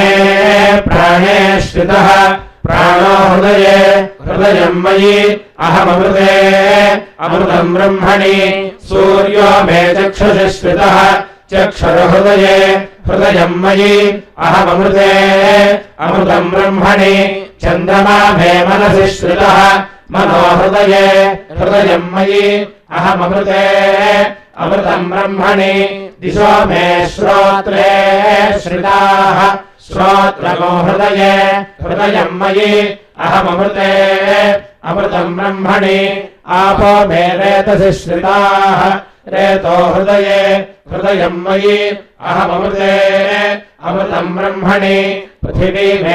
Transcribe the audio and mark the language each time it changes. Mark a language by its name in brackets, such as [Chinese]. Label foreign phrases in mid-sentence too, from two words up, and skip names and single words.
[Sanskrit] ప్రాణే శ్రితః ప్రాణో హృదయే హృదయం మయి అహమమృతే అమృతం బ్రహ్మణి సూర్యో మే చక్షుషి శ్రితః చక్షుర్హృదయే హృదయం మయి అహమమృతే అమృతం బ్రహ్మణి చంద్రమా మే మనసి శ్రితః మనో హృదయే హృదయం మయి అహమమృతే అమృతం బ్రహ్మణి दिशो मे श्रोत्रे श्रिताः श्रोत्रगो हृदये हृदयं मयि अहममृते अमृतं ब्रह्मणि आपो मे रेतसि श्रिताः रेतो हृदये हृदयं मयि अहममृते अमृतं ब्रह्मणि पृथिवी मे